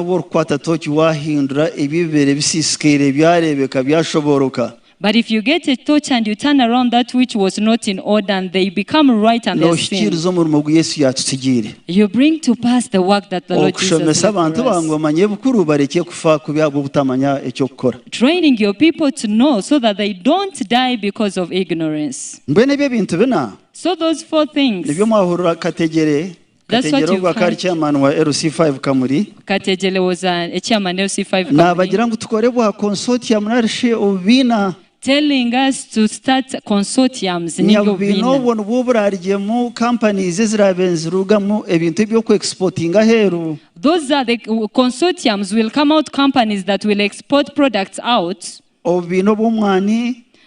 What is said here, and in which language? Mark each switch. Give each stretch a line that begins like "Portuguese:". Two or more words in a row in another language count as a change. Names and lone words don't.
English: But if you get a torch and you turn around that which was not in order and they become right and they're seen, you bring to pass the work that the Lord Jesus did for us. Training your people to know so that they don't die because of ignorance. So those four things. That's what you've heard.
Chiga: Chairman wa LC5 Kamuri.
English: Katejele was a chairman LC5 Kamuri. Telling us to start consortiums. Those are the consortiums will come out companies that will export products out.